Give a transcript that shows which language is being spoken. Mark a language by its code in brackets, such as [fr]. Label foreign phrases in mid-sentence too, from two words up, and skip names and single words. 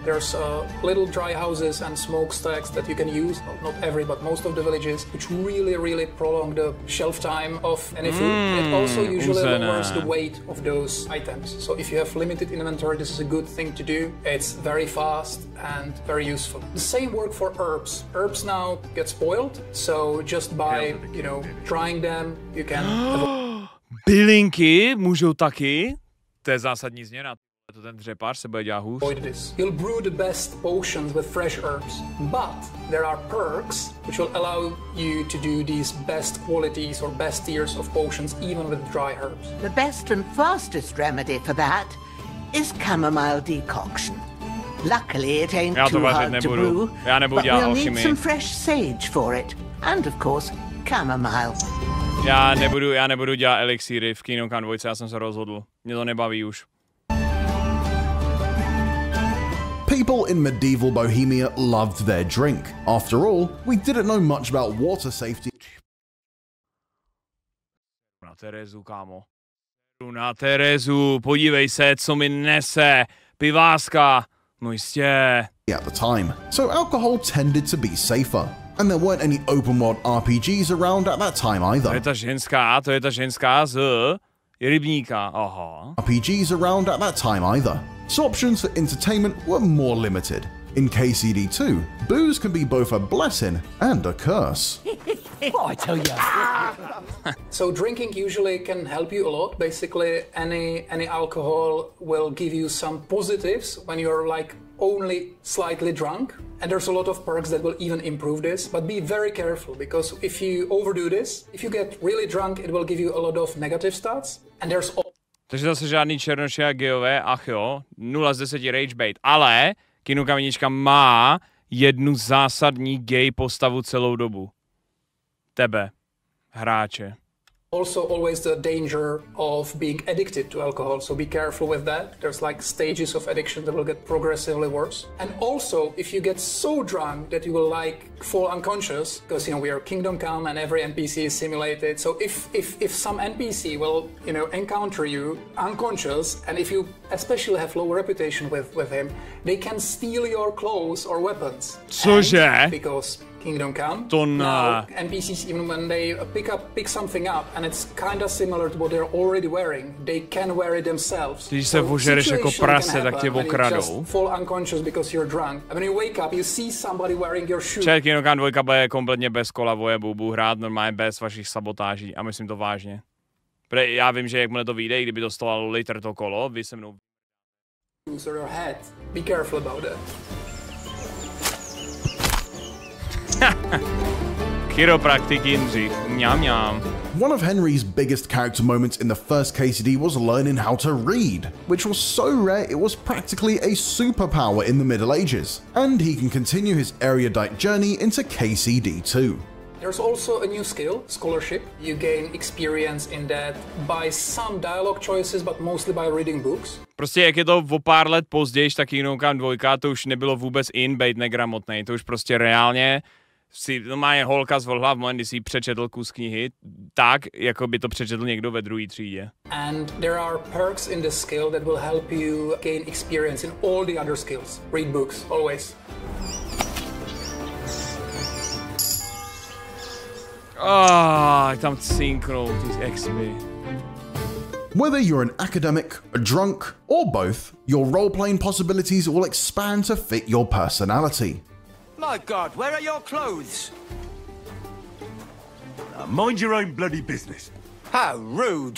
[en] There's little dry houses and smokestacks that you can use, not every but most of the villages, which really prolong the shelf time of any food. It also usually lowers the weight of those items. So if you have limited inventory, this is a good thing to do. It's very fast and very useful. The same work for herbs. Herbs now get spoiled, so just by drying them, you can... [cs] Bylinky můžou taky? To je zásadní změna. To ten dřepář se bude dělat hůř. [en] You'll brew the best potions with fresh herbs, but there are perks which will allow you to do these best qualities or best tiers of potions even with dry herbs. The best and fastest remedy for that is chamomile decoction. Luckily, it ain't too hard to brew, but we'll need some fresh sage for it, and of course, chamomile. [cs] Já nebudu dělat elixíry v Kingdom Come 2, já jsem se rozhodl. Mě to nebaví už. [en] People in medieval Bohemia loved their drink. After all, we didn't know much about water safety. [cs] Na Terezu, kámo. Na Terezu, podívej se, co mi nese. Piváska. No jistě. [en] At the time, so alcohol tended to be safer. And there weren't any open world RPGs around at that time either. [cs] To je ta ženská z rybníka, aha. [en] RPGs around at that time either. So options for entertainment were more limited. In KCD2, booze can be both a blessing and a curse. I tell you. So drinking usually can help you a lot. Basically, any alcohol will give you some positives when you're like only slightly drunk. And there's a lot of perks that will even improve this, but be very careful, because if you overdo this, if you get really drunk, it will give you a lot of negative stats. And there's [cs] Takže zase žádný černoši a gejové, ach jo, 0 z 10 [en] rage bait, [cs] ale Kino Kamenička má jednu zásadní gay postavu celou dobu. Tebe, hráče. [en] Also always the danger of being addicted to alcohol, so be careful with that. There's like stages of addiction that will get progressively worse. And also, if you get so drunk that you will like fall unconscious, because you know we are Kingdom Come and every NPC is simulated. So if some NPC will encounter you unconscious, and if you especially have low reputation with him, they can steal your clothes or weapons. [cs] Cože? [en] Because Kingdom Come. Now, NPCs, even when they pick something up and it's kind of similar to what they're already wearing, they can wear it themselves. [cs] Když se ožereš jako prase, tak tě okradou. [en] Fall unconscious because you're drunk. And when you wake up, you see somebody wearing your shoe. [cs] Čet, Kingdom Come 2 bude kompletně bez kola vojebu, budu hrát normálně bez vašich sabotáží a myslím to vážně. Protože já vím, že jakmile to vyjde, kdyby dostalo later to kolo, vy se mnou... [en] Be careful about that. [cs] Chiropraktik Jindřich. Mňam, mňam. [en] One of Henry's biggest character moments in the first KCD was learning how to read, which was so rare it was practically a superpower in the Middle Ages, and he can continue his erudite journey into KCD 2. There's also a new skill, scholarship. You gain experience in that by some dialogue choices, but mostly by reading books. [cs] Prostě jak je to o pár let později, tak Kingdom Come 2, to už nebylo vůbec bejt negramotnej, to už prostě reálně si normálně holka zvolila v moment, kdy si přečetl kus knihy, tak, jako by to přečetl někdo ve druhé třídě. [en] And there are perks in this skill that will help you gain experience in all the other skills. Read books, always. [cs] Tam cinknou ty exby. [en] Whether you're an academic, a drunk, or both, your role-playing possibilities will expand to fit your personality. My God, where are your clothes? Mind your own bloody business. How rude.